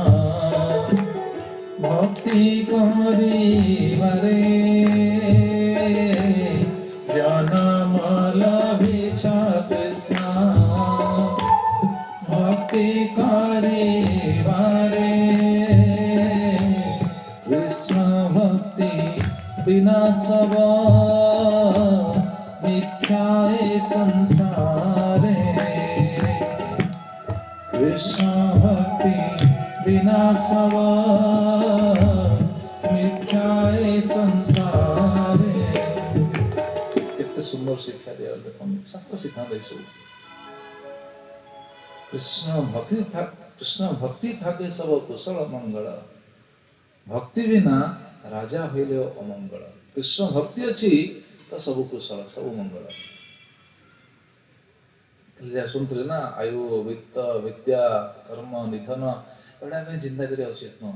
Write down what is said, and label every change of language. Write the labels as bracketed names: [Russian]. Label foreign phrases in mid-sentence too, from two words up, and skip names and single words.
[Bangla] ভক্তি করিবারে, জনম লভিছ কৃষ্ণ ভক্তি করিবারে, কৃষ্ণ ভক্তি বিনা সব মিথ্যায় সংসারে, কৃষ্ণ ভক্তি বিনা সব মিথ্যায় সংসারে। [Odia] କେତେ ସୁନ୍ଦର ଶିକ୍ଷା ଦିଆ ଦେଖନ୍ତୁ, ଶାସ୍ତ୍ର ସିଦ୍ଧାନ୍ତ ଏସବୁ। [Bangla] କୃଷ୍ଣ ଭକ୍ତି থাকে সব কুশল মঙ্গল, [Odia] ଭକ୍ତି ବିନା ରାଜା ହଇଲେ ଅମଙ୍ଗଳ। କୃଷ୍ଣ ଭକ୍ତି ଅଛି ତ ସବୁ କୁଶଳ, ସବୁ ମଙ୍ଗଳ। ଯାହା ଶୁଣୁଥିଲେ ନା, ଆୟୁ ବିତ୍ତ ବିଦ୍ୟା କର୍ମ ନିଧନ, ଏଗୁଡ଼ା ଆମେ ଚିନ୍ତା କରିବା ଉଚିତ ନୁହଁ।